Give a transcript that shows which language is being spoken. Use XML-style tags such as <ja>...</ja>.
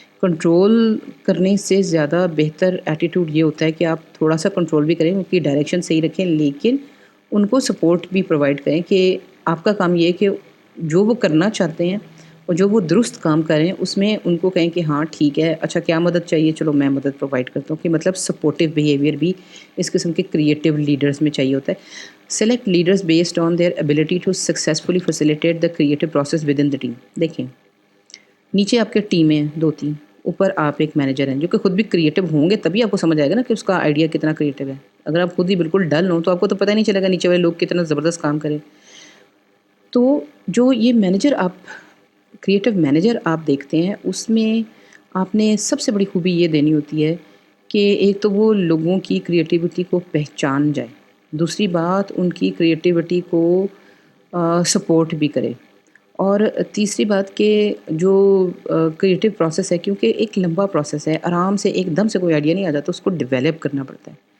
<ur>Control کرنے سے زیادہ بہتر ایٹیٹیوڈ یہ ہوتا ہے کہ آپ تھوڑا سا کنٹرول بھی کریں، ان کی ڈائریکشن صحیح رکھیں، لیکن ان کو سپورٹ بھی پرووائڈ کریں کہ آپ کا کام یہ ہے کہ جو وہ کرنا چاہتے ہیں اور جو وہ درست کام کریں اس میں ان کو کہیں کہ ہاں ٹھیک ہے، اچھا کیا مدد چاہیے، چلو میں مدد پرووائڈ کرتا ہوں. کہ مطلب سپورٹیو بیہیویئر بھی اس قسم کے کریٹو لیڈرز میں چاہیے ہوتا ہے.</ur> <en>Select leaders based on their ability to successfully facilitate the creative process within the team.</en> <ur>دیکھیں نیچے آپ کے ٹیمیں 2-3، اوپر آپ ایک مینیجر ہیں جو کہ خود بھی کریٹو ہوں گے، تبھی آپ کو سمجھ آئے گا نا کہ اس کا آئیڈیا کتنا کریٹو ہے. اگر آپ خود ہی بالکل ڈل ہوں تو آپ کو تو پتہ نہیں چلے گا نیچے والے لوگ کتنا زبردست کام کریں. تو جو یہ مینیجر آپ کریٹو مینیجر آپ دیکھتے ہیں، اس میں آپ نے سب سے بڑی خوبی یہ دینی ہوتی ہے کہ ایک تو وہ لوگوں کی کریٹیوٹی کو پہچان جائے، دوسری بات ان کی کریٹیوٹی کو سپورٹ بھی کرے، اور تیسری بات کہ جو کریٹو پروسیس ہے، کیونکہ ایک لمبا پروسیس ہے، آرام سے ایک دم سے کوئی آئیڈیا نہیں آ جاتا، اس کو ڈیولپ کرنا پڑتا ہے.</ur>